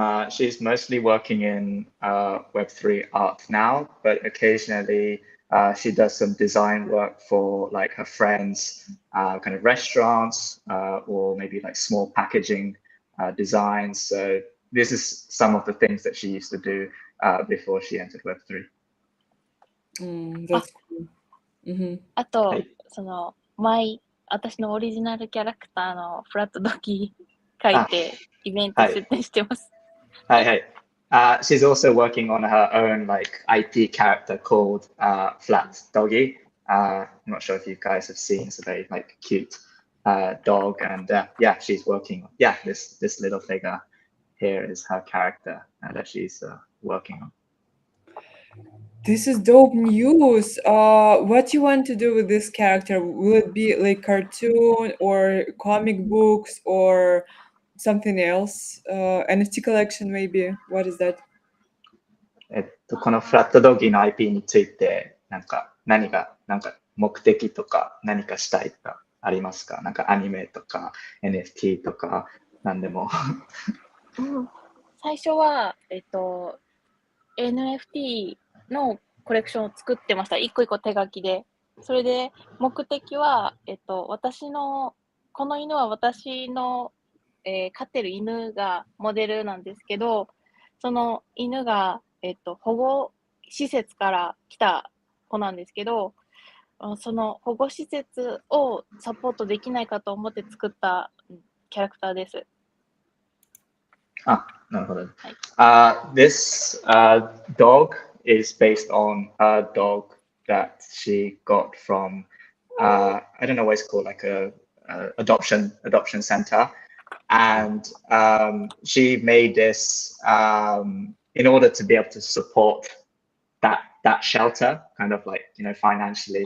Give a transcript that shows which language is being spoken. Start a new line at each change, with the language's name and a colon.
English: She's mostly working in Web3 art now, but occasionally she does some design work for like her friends, kind of restaurants, or maybe like small packaging designs. So this is some of the things that she used to do before she entered Web3. That's cool. Mm-hmm.
Japanese: あと、はいその私のオリジナルキャラクターのフラットドギー描いてイベント出展してます。はいはい。
English: She's also working on her own like IP character called Flat Doggy. I'm not sure if you guys have seen. It's a very like cute dog, and yeah, she's working. Yeah, this little figure here is her character that she's working on. This is dope news. What you want to do with this character? Will it be like cartoon or comic books or something else? NFT collection maybe? What is that?
Japanese: このフラットドッギーの IP についてなんか目的とか何かしたいとかありますか？なんかアニメとか NFT とか何でも。最初はNFT のコレクションを作ってました。一個一個手書きで。それで目的はこの犬は私の、飼ってる犬がモデルなんですけど、その犬が保護施設から来た子なんですけど、その保護施設をサポートできないかと思って作ったキャラクターです。なるほど。
English: This dog is based on a dog that she got from I don't know what it's called, like a adoption center, and she made this in order to be able to support that shelter, kind of like financially.